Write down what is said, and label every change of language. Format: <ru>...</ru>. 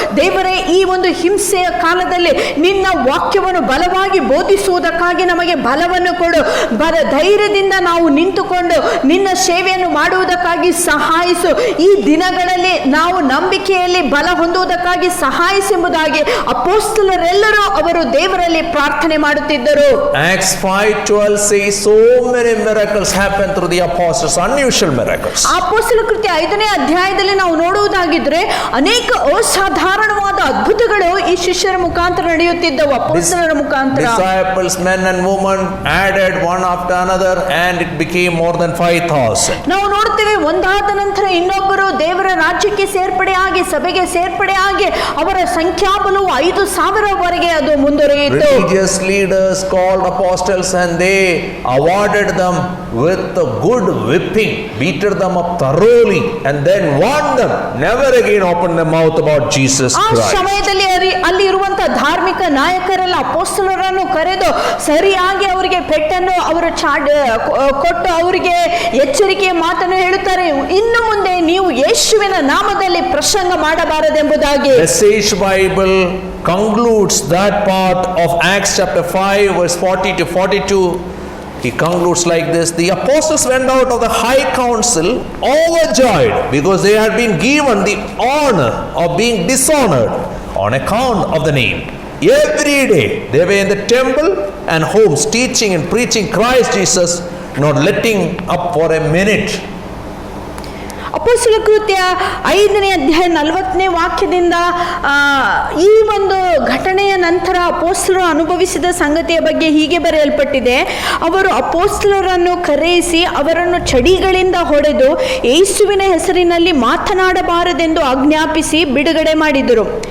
<kn>ದೇವರೇ, ಈ ಒಂದು ಹಿಂಸೆಯ ಕಾಲದಲ್ಲಿ ನಿನ್ನ ವಾಕ್ಯವನ್ನು ಬಲವಾಗಿ ಬೋಧಿಸುವುದಕ್ಕಾಗಿ ನಮಗೆ ಬಲವನ್ನು ಕೊಡು, ಧೈರ್ಯದಿಂದ ನಾವು ನಿಂತುಕೊಂಡು ನಿನ್ನ ಸೇವೆಯನ್ನು ಮಾಡುವುದಕ್ಕಾಗಿ ಸಹಾಯಿಸು, ಈ ದಿನಗಳಲ್ಲಿ ನಾವು ನಂಬಿಕೆಯಲ್ಲಿ ಬಲ ಹೊಂದುವುದಕ್ಕಾಗಿ ಸಹಾಯಿಸೆಂಬುದಾಗಿ ಅಪೊಸ್ತಲರೆಲ್ಲರೂ ಅವರು ದೇವರಲ್ಲಿ ಪ್ರಾರ್ಥನೆ ಮಾಡುತ್ತಿದ್ದರು.</kn> <en>Acts 5:12 says so many miracles happen through the apostles, unusual miracles.</en> <kn>ಅಪೊಸ್ತಲ ಕೃತ್ಯ 5ನೇ ಅಧ್ಯಾಯದಲ್ಲಿ ನಾವು ನೋಡುವುದಾಗಿದ್ರೆ ಅನೇಕ ಅಸಾಧಾರಣವಾದ ಅದ್ಭುತಗಳು ಈ ಶಿಷ್ಯರ ಮುಖಾಂತರ ನಡೆಯುತ್ತಿದ್ದವು, ಅಪೊಸ್ತಲರ ಮುಖಾಂತರ.</kn> <en>Disciples, men and women added one after another and it became more than 5,000.</en> <kn>ನಾವು ನೋಡ್ತೇವೆ ಒಂದಾದ ನಂತರ ಇನ್ನೊಬ್ಬರು ದೇವರ ರಾಜ್ಯಕ್ಕೆ ಸೇರ್ಪಡೆಯಾಗಿ, ಸಭೆಗೆ ಸೇರ್ಪಡೆಯಾಗಿ ಅವರ ಸಂಖ್ಯಾಬಲವು 5,000 ಅದು ಮುಂದುವರಿಯಿತು.</kn> <en>Religious leaders called apostles and they awarded them with a good whipping, beated them up thoroughly and then warned them never again open their mouth about Jesus Christ.</en> <kn>ಆ ಸಮಯದಲ್ಲಿ ಅಲ್ಲಿ ಇರುವಂತಹ ಧಾರ್ಮಿಕ ನಾಯಕರೆಲ್ಲ ಅಪೊಸ್ತಲರನ್ನು ಕರೆದು ಸರಿಯಾಗಿ ಅವರಿಗೆ ಪೆಟ್ಟನ್ನು ಅವರು ಕೊಟ್ಟು ಅವರಿಗೆ ಎಚ್ಚರಿಕೆಯ ಮಾತನ್ನು ಹೇಳುತ್ತಾರೆ, ಇನ್ನು ಮುಂದೆ ನೀವು ಯೇಸುವಿನ ನಾಮದಲ್ಲಿ ಪ್ರಸಂಗ ಮಾಡಬಾರದೆಂಬುದಾಗಿ.</kn> <en>Message Bible concludes that part of Acts chapter 5 verse 40 to 42. He concludes like this: the apostles went out of the high council overjoyed because they had been given the honor of being dishonored on account of the name. Every day they were in the temple and homes teaching and preaching Christ Jesus, not letting up for a minute.</en> <kn>ಅಪೊಸ್ತಲ ಕೃತ್ಯ 5ನೇ ಅಧ್ಯಾಯ 40ನೇ ವಾಕ್ಯದಿಂದ ಈ ಒಂದು ಘಟನೆಯ ನಂತರ ಅಪೊಸ್ತಲರು ಅನುಭವಿಸಿದ ಸಂಗತಿಯ ಬಗ್ಗೆ ಹೀಗೆ ಬರೆಯಲ್ಪಟ್ಟಿದೆ: ಅವರು ಅಪೊಸ್ತಲರನ್ನು ಕರೆಯಿಸಿ ಅವರನ್ನು ಚಡಿಗಳಿಂದ ಹೊಡೆದು ಯೇಸುವಿನ ಹೆಸರಿನಲ್ಲಿ ಮಾತನಾಡಬಾರದೆಂದು ಆಜ್ಞಾಪಿಸಿ ಬಿಡುಗಡೆ ಮಾಡಿದರು.</kn>